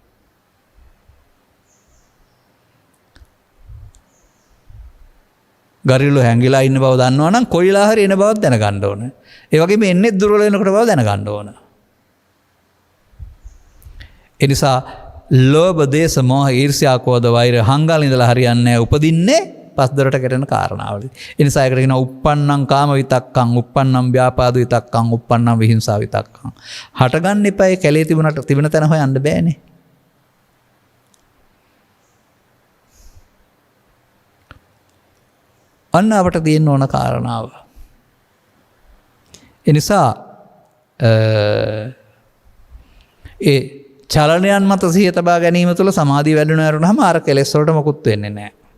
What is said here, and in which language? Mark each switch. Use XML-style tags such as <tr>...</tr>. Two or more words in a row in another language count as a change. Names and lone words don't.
<si>ගරිල්ලෝ හැංගිලා ඉන්න බව දන්නවනම් කොයිලා හරි එන බවක් දැනගන්න ඕන. ඒ වගේම එන්නේ දුර්වල වෙනකොට බව දැනගන්න ඕන. ඒ නිසා ලෝභ, දේශ, මෝහ, ඊර්ෂ්‍යා, ක්‍රෝධ, වෛර හංගල් ඉඳලා හරියන්නේ නැහැ. උපදින්නේ පස්දරට කෙරෙන කාරණාවලදී. ඒ නිසා ඒකට කියනවා</si> <pi>uppannam කාම විතක්කං, uppannam ව්‍යාපාද විතක්කං, uppannam විහිංසා විතක්කං.</pi> <si>හටගන්න එපා. කැලේ තිබුණ තැන හොයන්න බෑනේ. අන්න අපට තියෙන්න ඕන කාරණාව. ඒ නිසා ඒ චලනයන් මත සිහිය තබා ගැනීම තුළ සමාධිය වැඩුණා වරුණාම අර කෙලෙස් වලට මොකුත් වෙන්නේ නැහැ.</si>